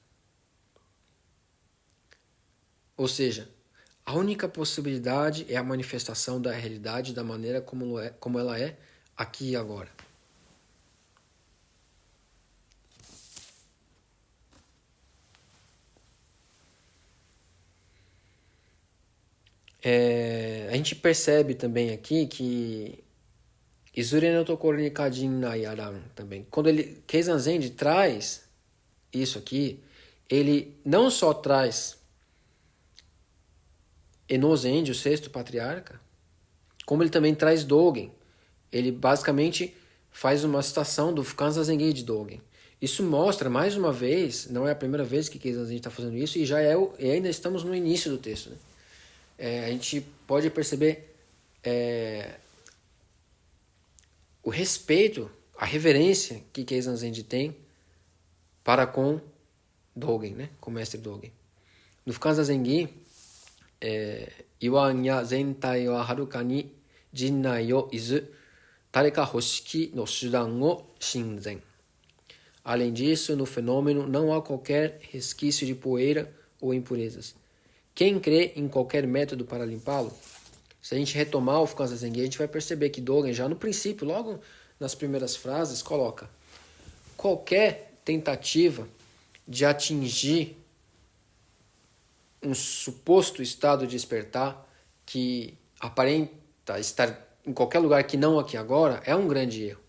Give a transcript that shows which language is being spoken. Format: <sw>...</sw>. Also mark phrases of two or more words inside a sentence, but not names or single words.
<pt>Ou seja, a única possibilidade é a manifestação da realidade da maneira como ela é aqui e agora. A gente percebe também aqui que</pt> <ja>いずれの処にか塵埃あらん</ja> <pt>também. Quando Keizan Zenji traz isso aqui, ele não só traz Eno Zenji, o 6º patriarca, como ele também traz Dogen. Ele basicamente faz uma citação do Fukanza Zengi de Dogen. Isso mostra, mais uma vez, não é a primeira vez que Keizan Zenji está fazendo isso, e ainda estamos no início do texto, né? A gente pode perceber o respeito, a reverência que Keizan Zenji tem para com Dogen, né? Com o mestre Dogen. No Fukanza Zengi,</pt> <ja>況んや全体はるかに塵埃を出づ孰か払拭の手段を信ぜん.</ja> <pt>Além disso, no fenômeno não há qualquer resquício de poeira ou impurezas. Quem crê em qualquer método para limpá-lo, se a gente retomar o Fukanza Zengi, a gente vai perceber que Dogen, já no princípio, logo nas primeiras frases, coloca qualquer tentativa de atingir um suposto estado de despertar que aparenta estar em qualquer lugar que não aqui agora é um grande erro.</pt>